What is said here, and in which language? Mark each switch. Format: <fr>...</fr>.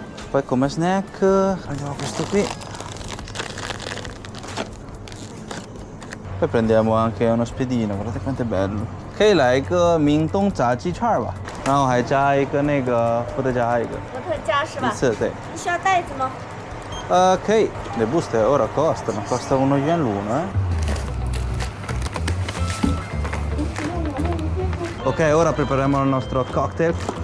<it>Poi come snack prendiamo questo qui. Poi prendiamo anche uno spiedino, guardate quanto è bello.</it> <zh>可以来一个明洞炸鸡串吧，然后还加一个那个伏特加一个。伏特加是吧？一次对。你需要袋子吗？</zh> <it>Ok, le buste ora costano 1 yuan l'uno, Ok, ora prepariamo il nostro cocktail.</it>